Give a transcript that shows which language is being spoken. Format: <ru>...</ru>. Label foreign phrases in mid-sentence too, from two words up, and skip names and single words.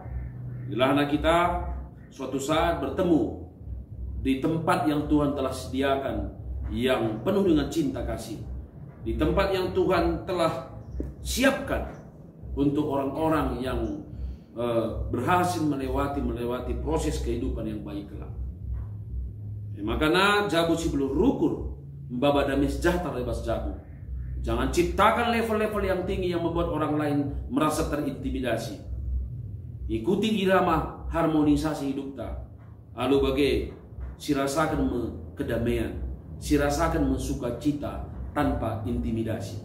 <id>Bilahlah kita suatu saat bertemu di tempat yang Tuhan telah sediakan yang penuh dengan cinta kasih. Di tempat yang Tuhan telah siapkan untuk orang-orang yang berhasil melewati proses kehidupan yang baik kelak.</id> <btx>Makanya jabu si belum rukur mbaba damai sejahtera lebas jabu.</btx> <id>Jangan ciptakan level-level yang tinggi yang membuat orang lain merasa terintimidasi. ikuti irama harmonisasi hidup ta. Lalu bagai sirasakan kedamaian, sirasakan sukacita tanpa intimidasi.</id>